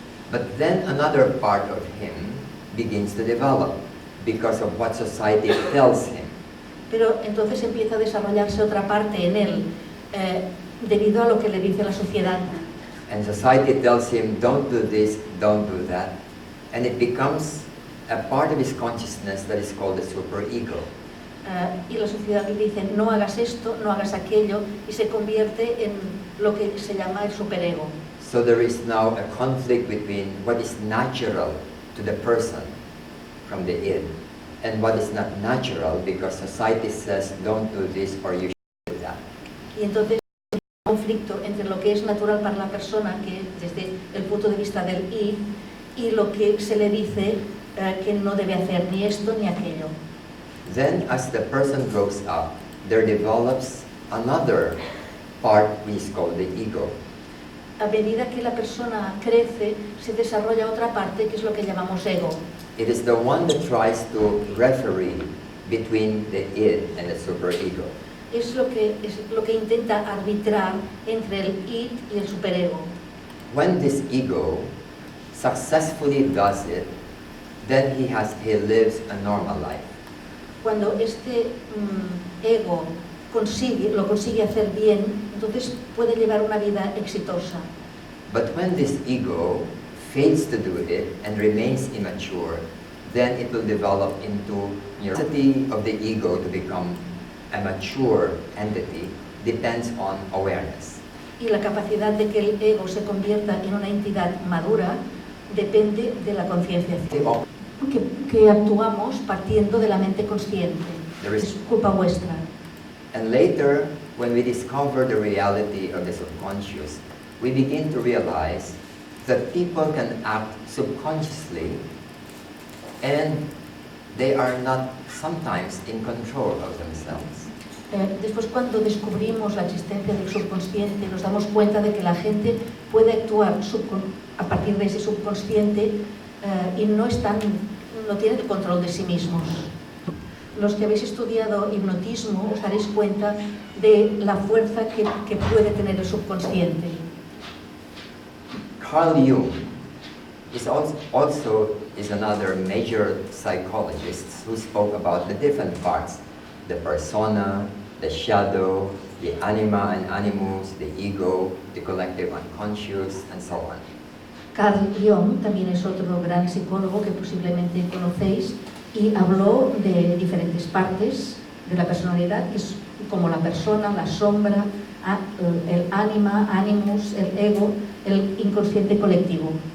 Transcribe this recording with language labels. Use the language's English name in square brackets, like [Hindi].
[English] But then another part of him begins to develop because of what society tells him. [Spanish] Pero entonces empieza a desarrollarse otra parte en él debido a lo que le dice la sociedad. [English] And society tells him, don't do this, don't do that. And it becomes a part of his consciousness that is called the superego. [Spanish] Y la sociedad le dice, no hagas esto, no hagas aquello, y se convierte en lo que se llama el superego. [English] So there is now a conflict between what is natural to the person from the id and what is not natural because society says, don't do this or you should do that. [Spanish] Y entonces hay un conflicto entre lo que es natural para la persona, que desde el punto de vista del id, y lo que se le dice que no debe hacer ni esto ni aquello. [English] Then as the person grows up, there develops another part which is called the ego. [Spanish] A medida que la persona crece, se desarrolla otra parte que es lo que llamamos ego. [English] It is the one that tries to referee between the id and the superego. [Spanish] Es lo que intenta arbitrar entre el id y el superego. [English] When this ego successfully does it, then he lives a normal life. [Spanish] Cuando este ego lo consigue hacer bien, entonces puede llevar una vida exitosa. [English] But when this ego fails to do it and remains immature, then it will develop into the capacity of the ego to become a mature entity depends on awareness. [Spanish] Y la capacidad de que el ego se convierta en una entidad madura depende de la concienciación. Que actuamos partiendo de la mente consciente. Es culpa vuestra. [English] And later, when we discover the reality of the subconscious, we begin to realize that people can act subconsciously and they are not sometimes in control of themselves. [Spanish] Después, cuando descubrimos la existencia del subconsciente, nos damos cuenta de que la gente puede actuar a partir de ese subconsciente y no tienen control de sí mismos. Los que habéis estudiado hipnotismo os daréis cuenta de la fuerza que puede tener el subconsciente. [English] Carl Jung is also another major psychologist who spoke about the different parts, the persona, the shadow, the anima and animus, the ego, the collective unconscious, and so on. [Spanish] Carl Jung también es otro gran psicólogo que posiblemente conocéis y habló de diferentes partes de la personalidad, que es como la persona, la sombra, el ánima, animus, el ego, el inconsciente colectivo.